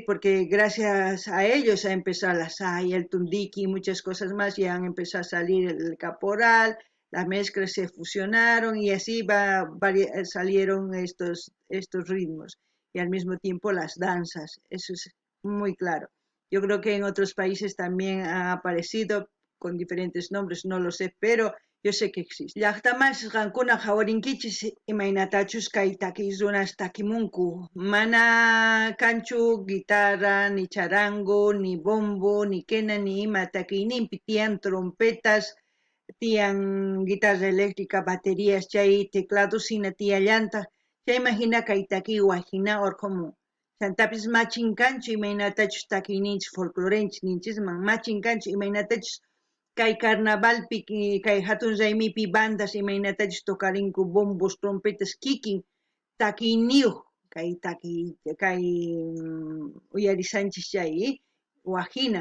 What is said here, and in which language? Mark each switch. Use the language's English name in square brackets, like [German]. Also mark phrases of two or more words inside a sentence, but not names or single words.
[Spanish] Porque gracias a ellos ha empezado la saya, el tundiki y muchas cosas más, y han empezado a salir el caporal, las mezclas se fusionaron y así salieron estos ritmos y al mismo tiempo las danzas, eso es muy claro. Yo creo que en otros países también ha aparecido con diferentes nombres, no lo sé, pero yo sé que existe. [Quechua] Llaqtaman sisqankuna hawarinkichis imaynatachus kay takiy runas takimunku. Mana kanchu guitarra, ni charango, ni bombo, ni quena, ni ima takiyninpi tiyan trompetas, tiyan [Spanish] guitarra eléctrica, [Quechua] baterías, chay teclados hina tiyallanta. Chayman hina kay takiy wajina orqomun. Chantapis machin kanchu imaynatachus takiyninchis folclorenchis ninchisman, machin kanchu imaynatachus kay carnavalpi kay hatun raymipi bandas imaynatachus tocarinku [Spanish] bombos, trompetas [Quechua] kikin takiyniyuq kay uyarisanchis chay wajina.